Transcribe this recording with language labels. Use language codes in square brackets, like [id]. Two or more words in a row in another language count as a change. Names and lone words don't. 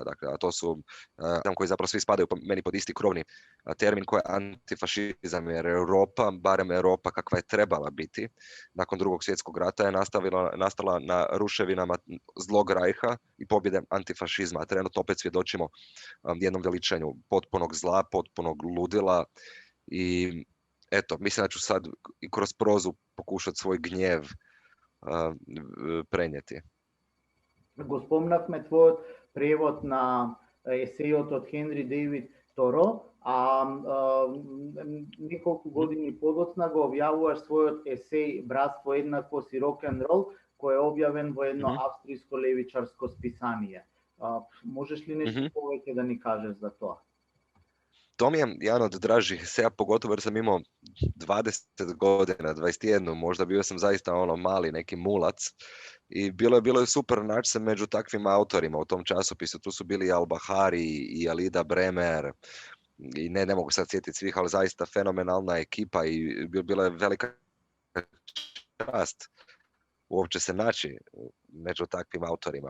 [hr] Dakle, a to su koji zapravo svi spadaju meni pod isti krovni termin koji je antifašizam, jer Europa, barem Europa kakva je trebala biti, nakon Drugog svjetskog rata je nastala na ruševinama zlog rajha i pobjede antifašizma. A trenutno opet svjedočimo jednom veličanju potpunog zla, potpunog ludila i eto, mislim da ću sad i kroz prozu pokušati svoj gnjev prenijeti. [mk] Го спомнавме твојот превод на есејот од Хенри Дейвид Торо, а неколку години подоцна го објавуваш својот есеј Братство, еднаквост и рок-н-рол, кој е објавен во едно австриско левичарско списание. Можеш ли нешто повеќе да ни кажеш за тоа? [hr] To mi je jedan od dražih eseja, pogotovo jer sam imao 20 godina, 21, možda bio sam zaista mali neki mulac i bilo je super naći se među takvim autorima u tom časopisu. Tu su bili Al-Bahari i Alida Bremer i ne mogu sad sjetiti svih, ali zaista fenomenalna ekipa i bila je velika čast uopće se naći među takvim autorima.